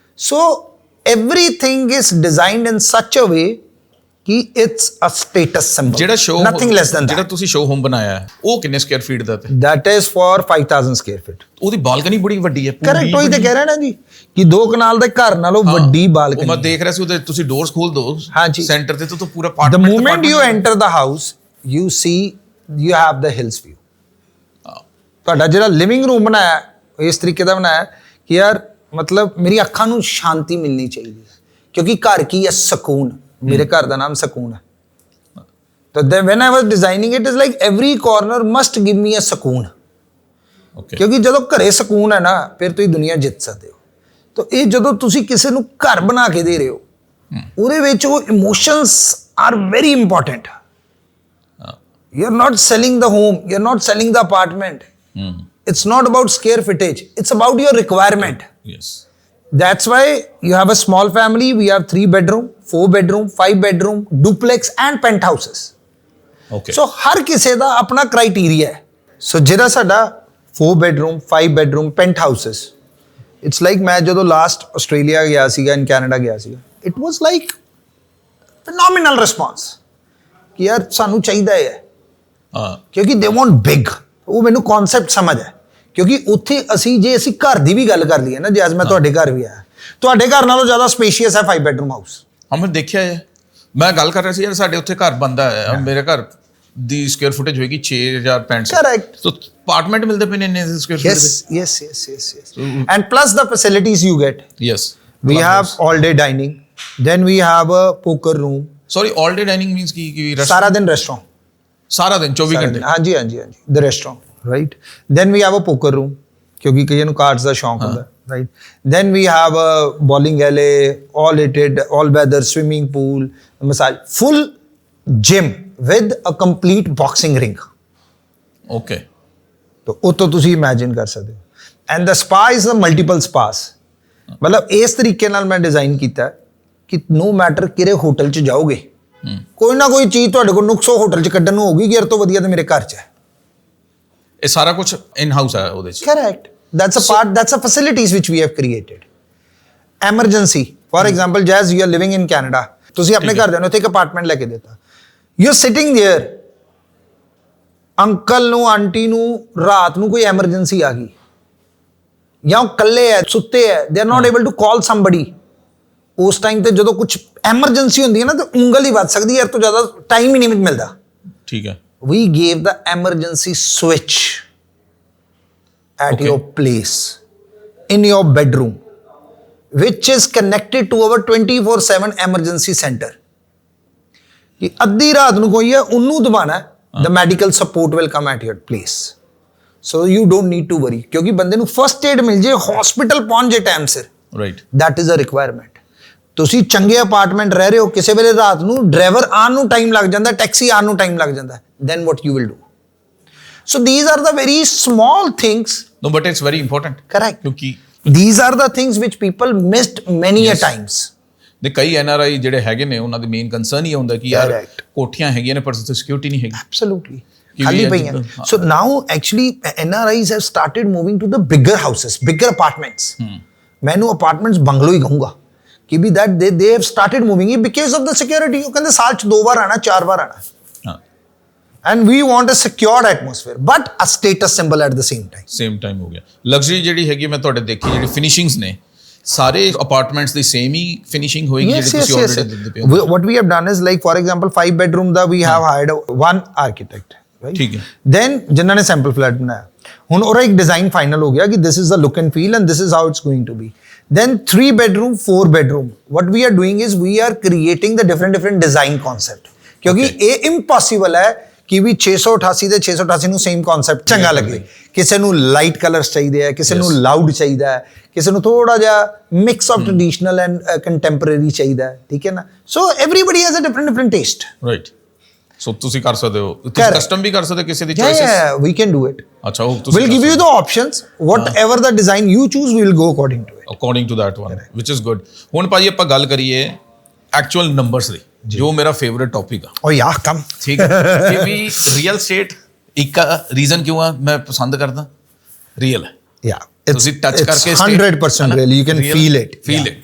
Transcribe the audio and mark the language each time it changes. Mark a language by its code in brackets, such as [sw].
[en] so everything is designed in such a way ਕਿ it's a status symbol, [pa] ਜਿਹੜਾ ਸ਼ੋਅ [en] nothing less than [pa] ਜਿਹੜਾ ਤੁਸੀਂ ਸ਼ੋਅ ਹੋਮ ਬਣਾਇਆ ਹੈ, ਉਹ ਕਿੰਨੇ ਸਕੁਅਰ ਫੀਟ ਦਾ? ਤੇ [en] That is for 5000 square feet. [pa] ਉਹਦੀ ਬਾਲਕਨੀ ਬੜੀ ਵੱਡੀ ਹੈ। ਕਰੈਕਟ, ਉਹੀ ਤਾਂ ਕਹਿ ਰਿਹਾ ਨਾ ਜੀ ਕਿ 2 ਕਨਾਲ ਦੇ ਘਰ ਨਾਲੋਂ ਵੱਡੀ ਉਹ ਬਾਲਕਨੀ। ਮੈਂ ਦੇਖ ਰਿਹਾ ਸੀ ਉਹਦੇ, ਤੁਸੀਂ ਡੋਰਸ ਖੋਲ ਦੋ ਹਾਂਜੀ, ਸੈਂਟਰ ਤੇ ਤਾਂ ਪੂਰਾ [en] the apartment. moment you enter the house you see you have the hills view। [pa] ਤੁਹਾਡਾ ਜਿਹੜਾ ਲਿਵਿੰਗ ਰੂਮ ਬਣਾਇਆ ਇਸ ਤਰੀਕੇ ਦਾ ਬਣਾਇਆ ਕਿ ਯਾਰ ਮਤਲਬ ਮੇਰੀ ਅੱਖਾਂ ਨੂੰ ਸ਼ਾਂਤੀ ਮਿਲਣੀ ਚਾਹੀਦੀ ਹੈ, ਕਿਉਂਕਿ ਘਰ ਕੀ ਹੈ? ਸਕੂਨ। ਮੇਰੇ ਘਰ ਦਾ ਨਾਮ ਸਕੂਨ ਹੈ। [en] ਤਾਂ when I was designing it is like every corner must give me a ਸਕੂਨ। Okay, [pa] ਕਿਉਂਕਿ ਜਦੋਂ ਘਰੇ ਸਕੂਨ ਹੈ ਨਾ, ਫਿਰ ਤੁਸੀਂ ਦੁਨੀਆ ਜਿੱਤ ਸਕਦੇ ਹੋ। ਤਾਂ ਇਹ ਜਦੋਂ ਤੁਸੀਂ ਕਿਸੇ ਨੂੰ ਘਰ ਬਣਾ ਕੇ ਦੇ ਰਹੇ ਹੋ, ਉਹਦੇ ਵਿੱਚ ਉਹ [en] Emotions are very important. You are not selling the home, you are not selling the apartment. It's not about square footage, it's about your requirement. Yes, That's why you have a small family, we have 3 bedroom, 4 bedroom, 5 bedroom, duplex and penthouses. Okay. [pa] ਸੋ ਹਰ ਕਿਸੇ ਦਾ ਆਪਣਾ criteria ਹੈ। ਸੋ ਜਿਹੜਾ ਸਾਡਾ [en] 4 bedroom, 5 bedroom, penthouses, it's like [pa] ਮੈਂ ਜਦੋਂ last Australia ਗਿਆ ਸੀਗਾ, in Canada ਗਿਆ ਸੀਗਾ, [en] it was like phenomenal response [pa] ਕਿ ਯਾਰ ਸਾਨੂੰ ਚਾਹੀਦਾ ਹੈ, ਹਾਂ, [en] ਕਿਉਂਕਿ they want big। [pa] ਉਹ ਮੈਨੂੰ ਕਨਸੈਪਟ ਸਮਝ ਹੈ, ਕਿਉਂਕਿ ਉੱਥੇ ਜੇ ਅਸੀਂ ਘਰ ਦੀ ਵੀ ਗੱਲ ਕਰ ਲਈਏ ਨਾ, ਜੇ ਅੱਜ ਮੈਂ ਤੁਹਾਡੇ ਘਰ ਵੀ ਆਇਆ, ਤੁਹਾਡੇ ਘਰ ਨਾਲੋਂ ਜ਼ਿਆਦਾ ਸਪੇਸ਼ੀਅਸ ਹੈ 5 bedroom ਹਾਊਸ। ਹਾਂ ਮੈਂ ਦੇਖਿਆ ਹੈ। ਮੈਂ ਗੱਲ ਕਰ ਰਿਹਾ ਸੀ ਯਾਰ, ਸਾਡੇ ਉੱਥੇ ਘਰ ਬੰਦਾ ਹੈ, ਮੇਰੇ ਘਰ ਦੀ ਸਕੁਅਰ ਫੁਟੇਜ ਹੋਏਗੀ 6065। [en] Correct। [pa] ਸੋ ਅਪਾਰਟਮੈਂਟ ਮਿਲਦੇ ਪਏ ਨੇ ਇੰਨੇ ਸਕੁਅਰ ਫੁਟ ਦੇ। [en] Yes. And plus the facilities you get. Yes, We have all day dining. Then we have a poker room. Sorry, all day dining means ਕੀ? [pa] ਸਾਰਾ ਦਿਨ restaurant. ਸਾਰਾ ਦਿਨ 24 ਘੰਟੇ? [en] ਹਾਂਜੀ। The restaurant, right? Then we have a poker room. [pa] ਕਿਉਂਕਿ ਕਈਆਂ ਨੂੰ cards ਦਾ ਸ਼ੌਂਕ ਹੁੰਦਾ [en] right then we have a bowling alley all heated all weather swimming pool massage full gym with a complete boxing ring okay [pa] ਤਾਂ ਉਹ ਤੋਂ ਤੁਸੀਂ ਇਮੇਜਿਨ ਕਰ ਸਕਦੇ ਹੋ [en] and the spa is a multiple spas [pa] ਮਤਲਬ ਇਸ ਤਰੀਕੇ ਨਾਲ ਮੈਂ ਡਿਜ਼ਾਈਨ ਕੀਤਾ ਕਿ [en] no matter [pa] ਕਿਹੜੇ ਹੋਟਲ 'ਚ ਜਾਓਗੇ ਕੋਈ ਨਾ ਕੋਈ ਚੀਜ਼ ਤੁਹਾਡੇ ਕੋਲ ਨੁਕਸੋ ਹੋਟਲ 'ਚ ਕੱਢਣ ਨੂੰ ਹੋਗੀ ਕਿ ਇਹ ਤੋਂ ਵਧੀਆ ਤਾਂ ਮੇਰੇ ਘਰ 'ਚ ਹੈ ਇਹ ਸਾਰਾ ਕੁਝ ਇਨ ਹਾਊਸ ਹੈ ਉਹਦੇ 'ਚ [en] correct that's a facilities which we have created emergency for example jazz you are living in Canada [pa] ਤੁਸੀਂ ਆਪਣੇ ਘਰ ਦੇ ਨੂੰ ਉੱਥੇ ਇੱਕ ਅਪਾਰਟਮੈਂਟ ਲੈ ਕੇ ਦਿੱਤਾ [en] you are sitting there [pa] uncle ਨੂੰ ਆਂਟੀ ਨੂੰ ਰਾਤ ਨੂੰ ਕੋਈ ਐਮਰਜੈਂਸੀ ਆ ਗਈ ਜਾਂ ਉਹ ਇਕੱਲੇ ਹੈ ਸੁੱਤੇ ਹੈ [en] they are not able to call somebody [pa] ਉਸ ਟਾਈਮ ਤੇ ਜਦੋਂ ਕੁਝ ਐਮਰਜੈਂਸੀ ਹੁੰਦੀ ਹੈ ਨਾ ਤਾਂ ਉਂਗਲ ਹੀ ਵੱਜ ਸਕਦੀ ਹੈ ਤੋਂ ਜ਼ਿਆਦਾ ਟਾਈਮ ਹੀ ਨਹੀਂ ਮਿਲਦਾ ਠੀਕ ਹੈ [en] we gave the emergency switch at your place in your bedroom which is connected to our 24/7 emergency center [pa] ਕਿ ਅੱਧੀ ਰਾਤ ਨੂੰ ਕੋਈ ਹੈ ਉਹਨੂੰ ਦਬਾਣਾ [en] the medical support will come at your place so you don't need to worry [pa] ਕਿਉਂਕਿ ਬੰਦੇ ਨੂੰ ਫਰਸਟ ਏਡ ਮਿਲ ਜੇ ਹਸਪੀਟਲ ਪਹੁੰਚ ਜੇ ਟਾਈਮ ਸਿਰ [en] right that is a requirement [pa] ਤੁਸੀਂ ਚੰਗੇ ਅਪਾਰਟਮੈਂਟ ਰਹਿ ਰਹੇ ਹੋ ਕਿਸੇ ਵੇਲੇ ਰਾਤ ਨੂੰ ਡਰਾਈਵਰ ਆਉਣ ਨੂੰ ਟਾਈਮ ਲੱਗ ਜਾਂਦਾ ਟੈਕਸੀ ਆਉਣ ਨੂੰ ਟਾਈਮ ਲੱਗ ਜਾਂਦਾ [en] then what you will do so these are the very small things no but it's very important correct [pa] ਕਿਉਂਕਿ [en] these are the things which people missed many a times [pa] ਦੇ ਕਈ NRI ਜਿਹੜੇ ਹੈਗੇ ਨੇ ਉਹਨਾਂ ਦੇ ਮੇਨ ਕੰਸਰਨ ਹੀ ਹੁੰਦਾ ਕਿ ਯਾਰ [en] Correct. [pa] ਕੋਠੀਆਂ ਹੈਗੀਆਂ ਨੇ ਪਰ ਸਿਕਿਉਰਿਟੀ ਨਹੀਂ ਹੈਗੀ [en] absolutely [pa] ਕਿ ਖਾਲੀ ਵੀ [en] ਪਈਆਂ so now actually NRIs have started moving to the bigger houses bigger apartments [pa] ਮੈਨੂੰ ਅਪਾਰਟਮੈਂਟਸ ਬੰਗਲੋ ਹੀ ਕਹੂੰਗਾ ਕਿ ਵੀ [en] that they have started moving it because of the security [pa] ਉਹ ਕਹਿੰਦੇ ਸਾਲ ਚ 2 ਵਾਰ ਆਣਾ [en] 4 ਵਾਰ ਆਣਾ [pa] ਹਾਂ [en] and we want a secured atmosphere but a status symbol at the same time [pa] same time ਹੋ ਗਿਆ ਲਗਜ਼ਰੀ ਜਿਹੜੀ ਹੈਗੀ ਮੈਂ ਤੁਹਾਡੇ ਦੇਖੀ ਜਿਹੜੀ ਫਿਨਿਸ਼ਿੰਗਸ ਨੇ ਸਾਰੇ ਅਪਾਰਟਮੈਂਟਸ ਦੀ ਸੇਮ ਹੀ ਫਿਨਿਸ਼ਿੰਗ ਹੋਏਗੀ ਜਿਹੜੀ ਤੁਸੀਂ ਆਲਰੇਡੀ ਦਿੰਦੇ ਪਏ ਹੋ [en] what we have done is like for example 5 bedroom ਦਾ we have hired one architect right [pa] ਠੀਕ ਹੈ [en] then ਜਿਨ੍ਹਾਂ ਨੇ sample flat ਬਣਾਇਆ [pa] ਹੁਣ ਉਹਦਾ ਇੱਕ ਡਿਜ਼ਾਈਨ ਫਾਈਨਲ ਹੋ ਗਿਆ ਕਿ [en] this is the look and feel and this is how it's going to be then 3 bedroom 4 bedroom what we are doing is we are creating the different design concept ਕਿਉਂਕਿ ਇਹ impossible [pa] ਹੈ ਕਿ ਵੀ 688 ਦੇ 688 ਨੂੰ same concept ਚੰਗਾ ਲੱਗੇ ਕਿਸੇ ਨੂੰ ਲਾਈਟ ਕਲਰਸ ਚਾਹੀਦੇ ਆ ਕਿਸੇ ਨੂੰ ਲਾਊਡ ਚਾਹੀਦਾ ਹੈ ਕਿਸੇ ਨੂੰ ਥੋੜਾ ਜਿਹਾ [en] mix of traditional and contemporary [pa] ਚਾਹੀਦਾ ਹੈ ਠੀਕ ਹੈ ਨਾ [en] so everybody has a different taste [pa] right so ਤੁਸੀਂ ਕਰ ਸਕਦੇ ਹੋ ਤੁਸੀਂ ਕਸਟਮ ਵੀ ਕਰ ਸਕਦੇ ਕਿਸੇ ਦੀ choices [en] yeah we can do it [pa] ਅੱਛਾ ਉਹ ਤੁਸੀਂ [en] we'll give you the options whatever the design you choose we will go according to it according to that one which is good [pa] ਹੁਣ ਭਾਜੀ ਆਪਾਂ ਗੱਲ ਕਰੀਏ ਐਕਚੁਅਲ ਨੰਬਰਸ ਦੀ ਜੋ ਮੇਰਾ ਫੇਵਰਿਟ ਟੌਪਿਕ ਆ [en] oh yeah come [pa] ਠੀਕ ਹੈ ਕਿ ਵੀ ਰੀਅਲ ਸਟੇਟ ਇੱਕ ਰੀਜ਼ਨ ਕਿਉਂ ਆ ਮੈਂ ਪਸੰਦ ਕਰਦਾ ਰੀਅਲ ਹੈ [en] yeah [pa] ਤੁਸੀਂ ਟੱਚ ਕਰਕੇ [en] 100% real you can feel it